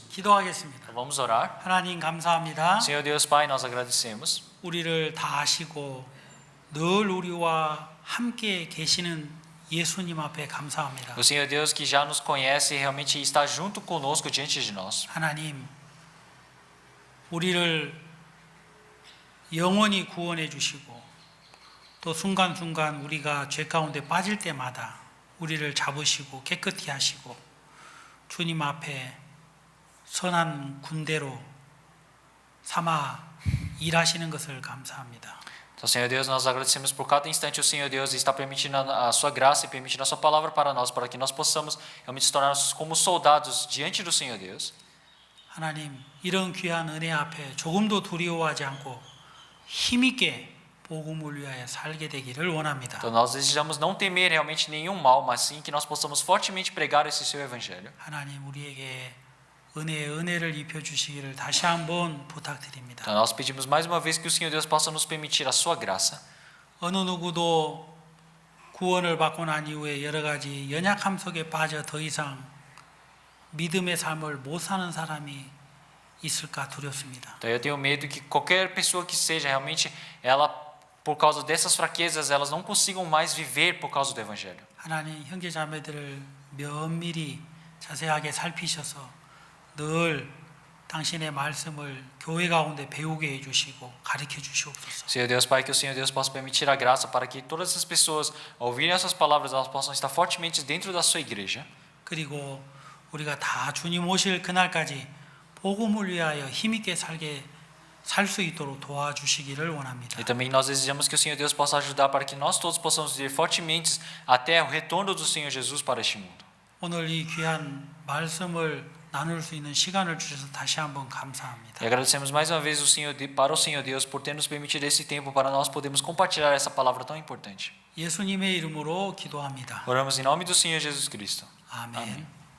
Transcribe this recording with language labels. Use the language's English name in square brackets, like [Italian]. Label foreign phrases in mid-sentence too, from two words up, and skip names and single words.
[Korean] 기도하겠습니다. [Portuguese] Então, vamos orar. [Korean] 하나님 감사합니다. [Portuguese] Senhor Deus Pai, nós agradecemos. [Korean] 우리를 다 아시고 늘 우리와 함께 계시는 예수님 앞에 감사합니다. [Portuguese] O Senhor Deus que já nos conhece e realmente está junto conosco diante de nós. [Korean] 하나님, 우리를 영원히 구원해 주시고 또 순간순간 우리가 죄 가운데 빠질 때마다 우리를 잡으시고 깨끗이 하시고 주님 앞에 선한 군대로 삼아 일하시는 것을 감사합니다. [Portuguese] Então, Senhor Deus, nós agradecemos por cada instante o Senhor Deus está permitindo a sua graça e permitindo a sua palavra para nós, para que nós possamos realmente se tornar como soldados diante do Senhor Deus. [Korean] 하나님, 이런 귀한 은혜 앞에 조금도 두려워하지 않고 힘있게 복음을 위하여 살게 되기를 원합니다. [Portuguese] Então, nós desejamos não temer realmente nenhum mal, mas sim que nós possamos fortemente pregar esse seu evangelho. [Korean] 하나님, 우리에게 은혜를 입혀 주시기를 다시 한번 부탁드립니다. [Portuguese] Então, nós pedimos mais uma vez que o Senhor Deus possa nos permitir a sua graça. [Korean] 어느 누구도 구원을 받고 난 이후에 여러 가지 연약함 속에 빠져 더 이상 믿음의 삶을 못 사는 사람이 있을까 두렵습니다. [Portuguese] Então, eu tenho medo que qualquer pessoa que seja realmente, ela, por causa dessas fraquezas, elas não consigam mais viver por causa do evangelho. [Korean] 하나님, 형제 자매들을 면밀히 자세하게 살피셔서 늘 당신의 말씀을 교회 가운데 배우게 해주시고 가르쳐 주시옵소서. [Portuguese] Senhor Deus Pai, que o Senhor Deus possa permitir a graça para que todas as pessoas, ao ouvirem essas palavras, elas possam estar fortemente dentro da sua igreja. [Korean] 그리고 우리가 다 주님 오실 그날까지 복음을 위하여 힘있게 살 수 있도록 도와주시기를 원합니다. [Portuguese] E também nós desejamos que o Senhor Deus possa ajudar para que nós todos possamos viver fortemente até o retorno do Senhor Jesus para este mundo. [Korean] 오늘 이 귀한 말씀을 나눌 수 있는 시간을 주셔서 다시 한번 감사합니다. [Portuguese] E agradecemos mais uma vez para o Senhor Deus por ter nos permitido esse tempo para nós podermos compartilhar essa palavra tão importante. [Korean] 예수님의 이름으로 기도합니다. [Portuguese] Oramos em nome do Senhor Jesus Cristo. [Korean] 아멘. [Portuguese] Amém.